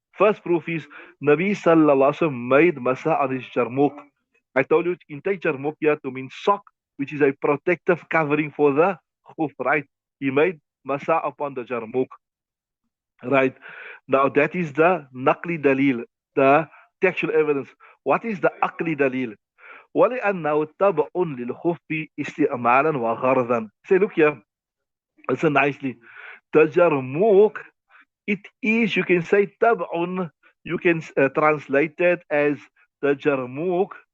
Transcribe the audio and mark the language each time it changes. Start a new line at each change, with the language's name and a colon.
English: First proof is Nabi Sallallahu made Masah on his Jarmuk. I told you in take Jarmuk here to mean sock, which is a protective covering for the khuf, right? He made Masah upon the Jarmuk. Right. Now that is the Naqli Dalil, the textual evidence. What is the Aqli Dalil?
Arabic: ولأنه تبع للخف استعمالا وغرضا.
English: Say, look here, listen nicely. The Jarmuk, it is, you can say tab'un, you can translate it as the Jarmuk.